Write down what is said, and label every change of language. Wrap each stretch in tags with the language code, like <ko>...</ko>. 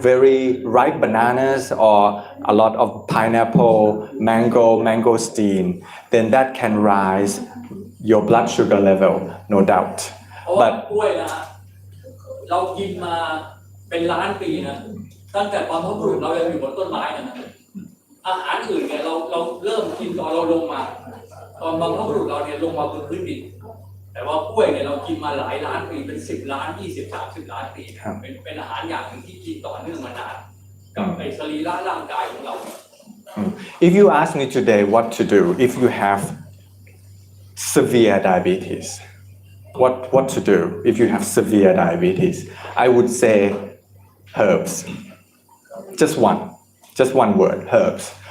<en>very ripe bananas or a lot of pineapple, mangosteen, then that can rise your blood sugar level, no doubt.</en> <th>เพราะว่า</th> <en>But</en> <th>กล้วยนะฮะเรากินมาเป็นล้านปีนะตั้งแต่บรรพบุรุษเรายังอยู่บนต้นไม้นะอาหารอื่นเนี่ยเราเริ่มกินตอนเราลงมาตอนบรรพบุรุษเราเนี่ยลงมาบนพื้นดินแต่ว่ากล้วยเนี่ยเรากินมาหลายล้านปีเป็น10 ล้าน20 30 ล้านปีเป็นอาหารอย่างหนึ่งที่กินต่อเนื่องมานานกับไอ้สรีระร่างกายของเรา</th> <en>if you ask me today what to do if you have severe diabetes, what to do if you have severe diabetes? I would say herbs. Just one word, herbs.</en>